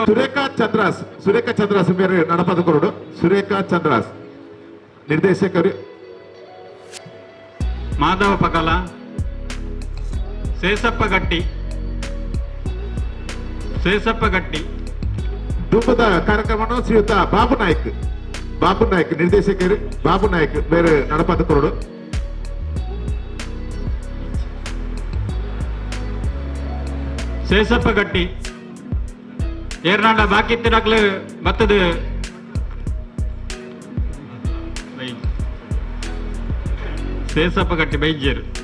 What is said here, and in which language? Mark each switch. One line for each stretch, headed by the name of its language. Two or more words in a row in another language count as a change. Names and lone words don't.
Tulu: ಸುರೇಖಾ ಚಂದ್ರಾಸ್, ಸುರೇಖಾ ಚಂದ್ರಾಸ್ ಬೇರೆ ನಡಪಾದುಕೊಂಡು ಸುರೇಖಾ ಚಂದ್ರಾಸ್ ನಿರ್ದೇಶಕರು ಮಾಧವ ಪಕಲ, ಸೇಸಪ್ಪ ಗಟ್ಟಿ, ಸೇಸಪ್ಪ ಗಟ್ಟಿ. ದುಂಬದ ಕಾರ್ಯಕ್ರಮವನ್ನು ಶ್ರೀಯುತ ಬಾಬು ನಾಯ್ಕ್, ಬಾಬು ನಾಯ್ಕ್ ನಿರ್ದೇಶಕರು ಬಾಬು ನಾಯ್ಕ್ ಬೇರೆ ನಡಪಾದುಕೊಂಡು ಸೇಸಪ್ಪ ಗಟ್ಟಿ. ಏರ್ನಾಡ ಬಾಕಿ ತಿನ್ನಕ್ಲು ಬತ್ತದ ಸೇಸಪ್ಪ ಗಟ್ಟಿ ಬೈಜ್ಯರು.